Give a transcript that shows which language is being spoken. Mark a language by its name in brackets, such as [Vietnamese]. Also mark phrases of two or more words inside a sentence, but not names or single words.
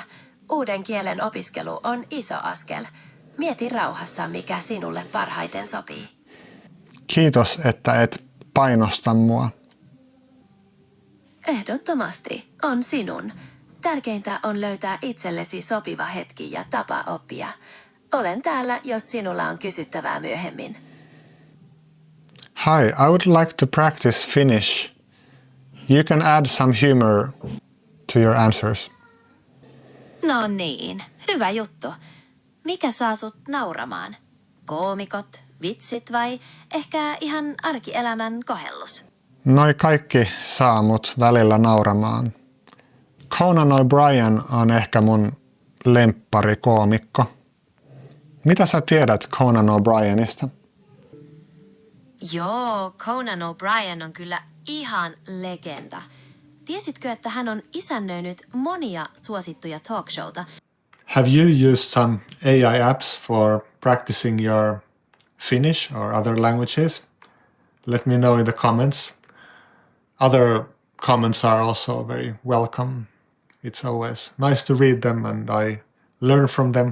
[Finnish] Uuden kielen opiskelu on iso askel. Mieti rauhassa, mikä sinulle parhaiten sopii. Kiitos, että et painosta mua. Ehdottomasti on sinun. Tärkeintä on löytää itsellesi sopiva hetki ja tapa oppia. Olen täällä, jos sinulla on kysyttävää myöhemmin. [English] Hi, I would like to practice Finnish. You can add some humor to your answers. [Finnish] No niin, hyvä juttu. Mikä saa sut nauramaan? Koomikot, vitsit vai ehkä ihan arkielämän kohellus? Noi kaikki saa mut välillä nauramaan. Conan O'Brien on ehkä mun lemppari-koomikko. Mitä sä tiedät Conan O'Brienista? Joo, Conan O'Brien on kyllä ihan legenda. Tiesitkö, että hän on isännöinyt monia suosittuja talkshowta? [English] Have you used some AI apps for practicing your Finnish or other languages? Let me know in the comments. Other comments are also very welcome. It's always nice to read them and I learn from them.